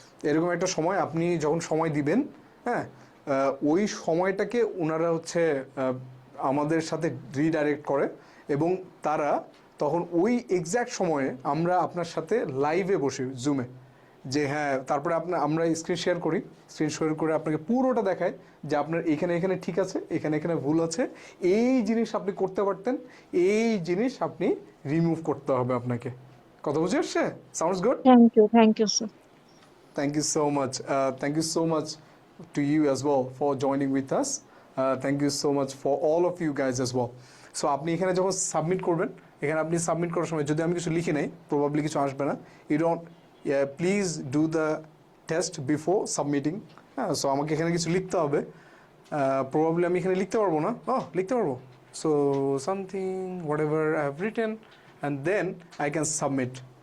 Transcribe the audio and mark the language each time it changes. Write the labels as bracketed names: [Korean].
[Bangla] এরকম একটা সময় আপনি যখন সময় দিবেন, হ্যাঁ, ওই সময়টাকে ওনারা হচ্ছে আমাদের সাথে রিডাইরেক্ট করে এবং তারা তখন ওই এক্স্যাক্ট সময়ে আমরা আপনার সাথে লাইভে বসি জুমে, যে হ্যাঁ, তারপরে আমরা স্ক্রিন শেয়ার করি, স্ক্রিন শেয়ার করে আপনাকে পুরোটা দেখায় যে আপনার এখানে ঠিক আছে, এখানে ভুল আছে, এই জিনিস আপনি করতে পারতেন, এই জিনিস আপনি রিমুভ করতে হবে আপনাকে। কথা বুঝে আসছে? [English] Sounds good? Thank you sir. Thank you so much. Thank you so much to you as well for joining with us. Thank you so much for all of you guys as well. [Bangla] So আপনি এখানে যখন submit করবেন, এখানে আপনি submit করার সময় যদি আমি কিছু লিখি নাই, প্রবাবলি কিছু আসবে না। [English] You don't please do the test before submitting. [Bangla] হ্যাঁ, সো আমাকে এখানে কিছু লিখতে হবে। প্রবাবলি আমি এখানে লিখতে পারবো না। লিখতে পারবো। [English] So something whatever I have written and then I can submit.